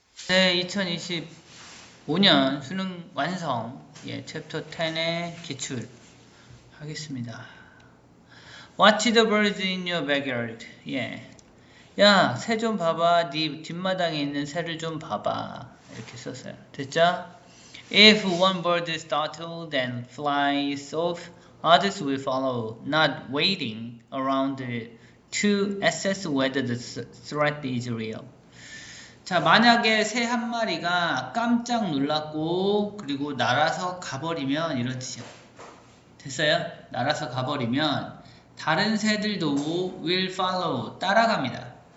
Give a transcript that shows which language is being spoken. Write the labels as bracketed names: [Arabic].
[Korean] 네, 2025년 수능 완성, 챕터 10의 기출하겠습니다. [English] Watch the birds in your backyard. [Korean] 야, 새 좀 봐봐. 네 뒷마당에 있는 새를 좀 봐봐. 이렇게 썼어요. 됐죠? [English] If one bird is startled and flies off, others will follow, not waiting around to assess whether the threat is real. [Korean] 자, 만약에 새 한 마리가 깜짝 놀랐고 그리고 날아서 가버리면 이런 뜻이요. 됐어요? 날아서 가버리면 다른 새들도 [English] will follow, [Korean] 따라갑니다.